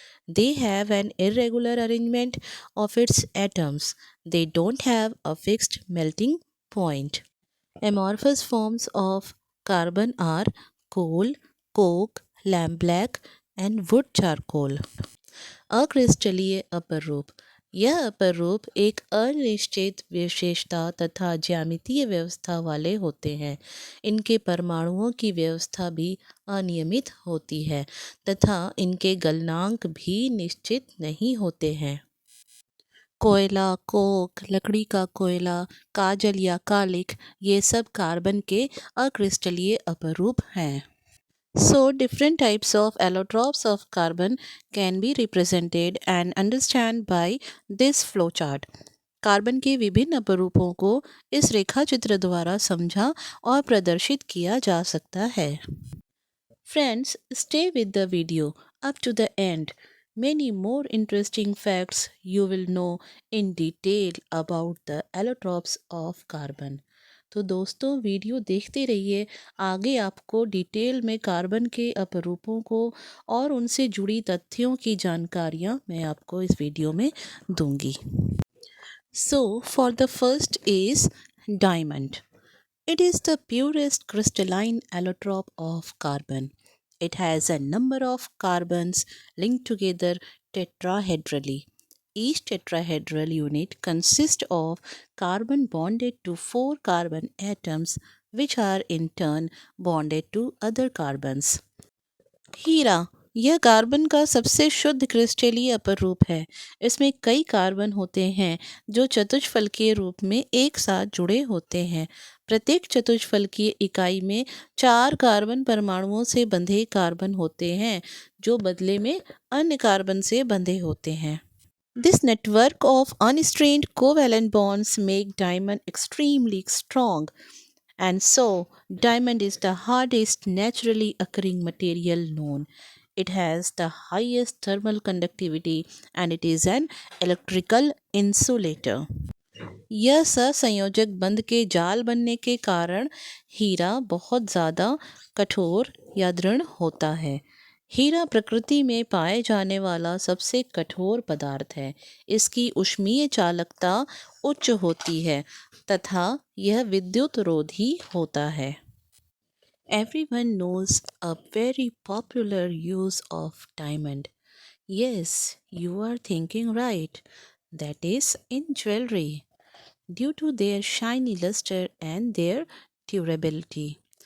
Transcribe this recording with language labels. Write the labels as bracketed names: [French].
[English] They have an irregular arrangement of its atoms. They don't have a fixed melting point. Amorphous forms of carbon are coal, coke, lampblack, and wood charcoal. [Hindi] अक्रिस्टलीय अपर रूप। यह अपर रूप एक अनिश्चित विशेषता तथा ज्यामितीय व्यवस्था वाले होते हैं। इनके परमाणुओं की व्यवस्था भी अनियमित होती है तथा इनके गलनांक भी निश्चित नहीं होते हैं। कोयला, कोक, लकड़ी का कोयला, काजल या कालिख ये सब कार्बन के अक्रिस्टलीय अपरूप हैं। [English] So, different types of allotropes of carbon can be represented and understand by this flowchart. [Hindi] Carbon के विभिन्न अपरूपों को इस रेखा चित्र द्वारा समझा और प्रदर्शित किया जा सकता है। [English] Friends, stay with the video up to the end. Many more interesting facts you will know in detail about the allotropes of carbon. [Hindi] तो दोस्तों वीडियो देखते रहिए, आगे आपको डिटेल में कार्बन के अपरूपों को और उनसे जुड़ी तथ्यों की जानकारियाँ मैं आपको इस वीडियो में दूंगी। [English] So, for the first is diamond. It is the purest crystalline allotrope of carbon. It has a number of carbons linked together tetrahedrally. Each tetrahedral unit consists of carbon bonded to four carbon atoms, which are in turn bonded to other carbons. [Hindi] हीरा यह carbon का सबसे शुद्ध क्रिस्टलीय अपरूप है। इसमें कई carbon होते हैं जो चतुष्फलकीय रूप में एक साथ जुड़े होते हैं। प्रत्येक चतुष्फलकीय इकाई में 4 कार्बन परमाणुओं से बंधे कार्बन होते हैं जो बदले में अन्य कार्बन से बंधे होते हैं। [English] This network of unstrained covalent bonds make diamond extremely strong, and so diamond is the hardest naturally occurring material known. It has the highest thermal conductivity and it is an electrical insulator. [Hindi] यह सहसंयोजक बंध के जाल बनने के कारण हीरा बहुत ज़्यादा कठोर या दृढ़ होता है। हीरा प्रकृति में पाए जाने वाला सबसे कठोर पदार्थ है। इसकी ऊष्मीय चालकता उच्च होती है तथा यह विद्युत रोधी होता है। [English] Everyone knows a very popular use of diamond. Yes, you are thinking right. That is in jewelry. Due to their shiny luster and their durability.